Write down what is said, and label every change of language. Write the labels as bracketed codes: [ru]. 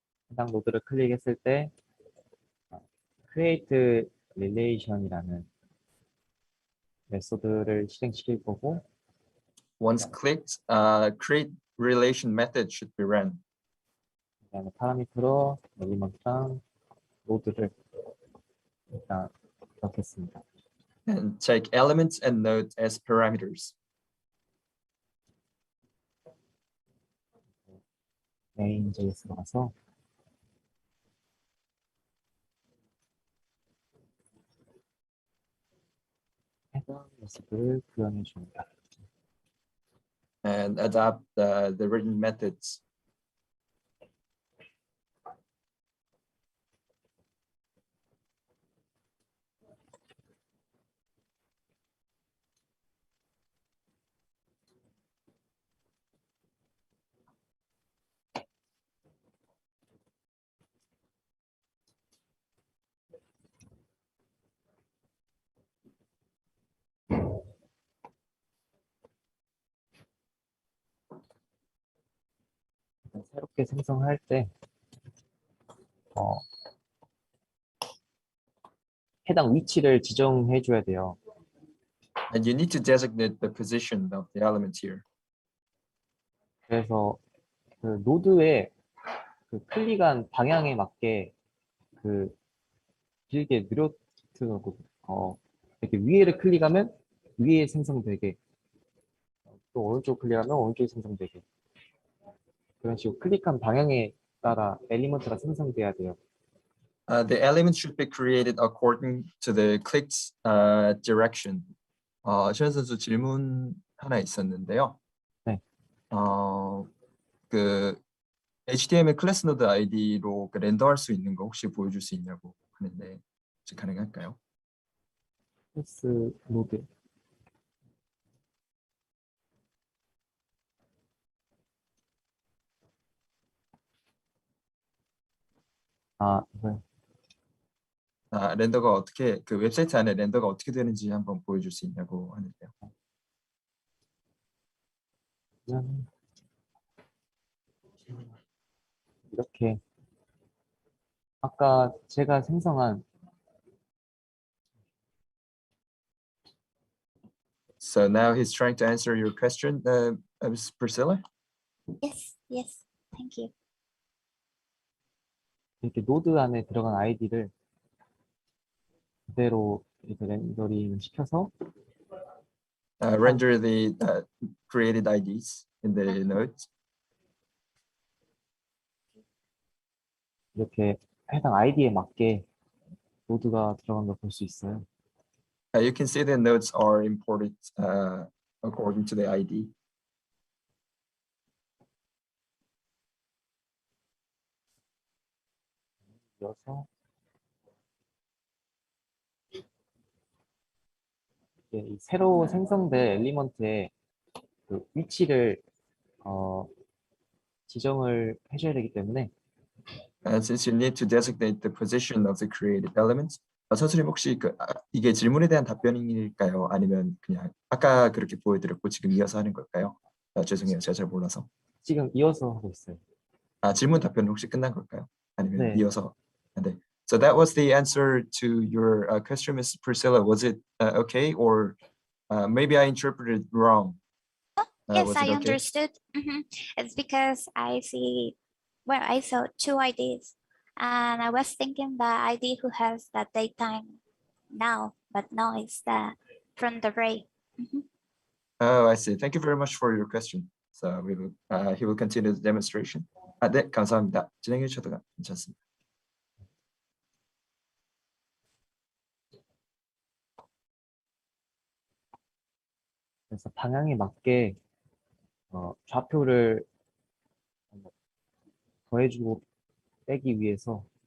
[ko] 해당 노드를 클릭했을 때 create relation이라는 메소드를 실행시킬 거고 [en] Once clicked, create relation method should be run. [ko] 그다음에 파라미터로 엘리먼트랑 노드를 일단 넣겠습니다. [en] And take elements and node as parameters. [ko] main.js로 가서 해당 모습을 구현해 줍니다. [en] And adapt the written methods. [ko] 새롭게 생성할 때 해당 위치를 지정해 줘야 돼요. [en] And you need to designate the position of the element here. [ko] 그래서 그 노드의 그 클릭한 방향에 맞게 그 길게 늘어뜨고 이렇게 위에를 클릭하면 위에 생성되게 또 오른쪽 클릭하면 오른쪽에 생성되게 그런 식으로 클릭한 방향에 따라 엘리먼트가 생성돼야 돼요. [en] The elements should be created according to the clicked direction. [ko] 최현 선수 질문 하나 있었는데요. 네. 그 HTML 클래스 노드 아이디로 그 렌더할 수 있는 거 혹시 보여줄 수 있냐고 하는데 혹시 가능할까요? 클래스 노드 이거요. 렌더가 어떻게 그 웹사이트 안에 렌더가 어떻게 되는지 한번 보여줄 수 있냐고 하는데요. 그냥 이렇게 아까 제가 생성한 [en] So now he's trying to answer your question, Ms. Priscilla. Yes, yes. Thank you. [ko] 이렇게 노드 안에 들어간 아이디를 그대로 이렇게 렌더링 시켜서 [en] Render the created IDs in the nodes. [ko] 이렇게 해당 아이디에 맞게 노드가 들어간 걸 볼 수 있어요. [en] You can see the nodes are imported according to the ID. [ko] 이어서 이 새로 생성된 엘리먼트의 그 위치를 지정을 해줘야 되기 때문에 [en] And since you need to designate the position of the created elements, [ko] 선생님 혹시 이게 질문에 대한 답변일까요? 아니면 그냥 아까 그렇게 보여드렸고 지금 이어서 하는 걸까요? 죄송해요, 제가 잘 몰라서. 지금 이어서 하고 있어요. 질문 답변은 혹시 끝난 걸까요? 아니면 네. 이어서? 네. [en] So that was the answer to your question, Ms. Priscilla. Was it okay, or maybe I interpreted wrong? Yes, was I it okay? understood. It's because I saw two IDs, and I was thinking the ID who has the daytime now, but now it's the from the ray. Oh, I see. Thank you very much for your question. So he will continue the demonstration. [ko] 네, 감사합니다. 진행해 주셔도 괜찮습니다. 그래서 방향에 맞게 좌표를 더해주고 빼기 위해서